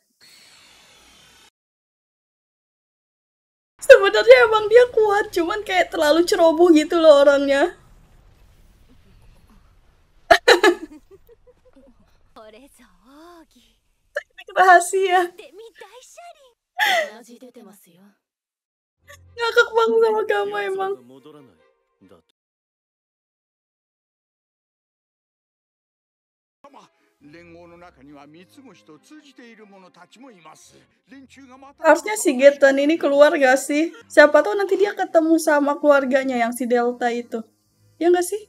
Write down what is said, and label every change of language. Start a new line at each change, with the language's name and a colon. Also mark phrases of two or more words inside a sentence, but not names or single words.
Indonesian: Sebenarnya emang dia kuat, cuman kayak terlalu ceroboh gitu loh orangnya. Teknik rahasia. Ngakak banget sama Gama emang.
Japanese: 連合の中には三つ星と通じている者たちもいます。連中がまた
Indonesian: Harusnya si Getan ini keluar gak sih? Siapa tahu nanti dia ketemu sama keluarganya yang si Delta itu. Ya gak sih?